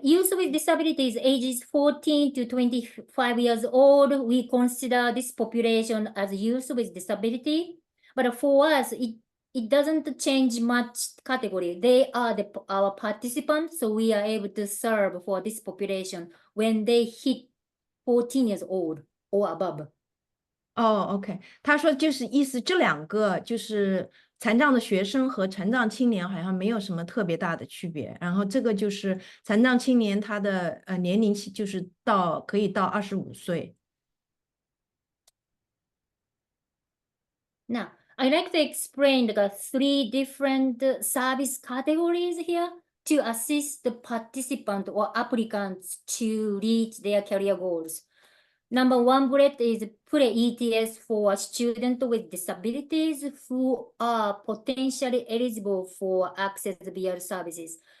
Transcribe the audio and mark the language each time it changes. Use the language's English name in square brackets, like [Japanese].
[English] The youth with disabilities ages 14 to 25 years old, we consider this population as youth with disability. But for us, it doesn't change much category. They are our participants, so we are able to serve for this population when they hit 14 years old or above. [Chinese] OK，他说就是意思这两个就是残障的学生和残障青年好像没有什么特别大的区别，然后这个就是残障青年他的年龄期就是可以到25岁。 [English] Now, I'd like to explain the three different service categories here to assist the participant or applicants to reach their career goals. Number one bullet is pre-ETS for students with disabilities who are potentially eligible for access VR services.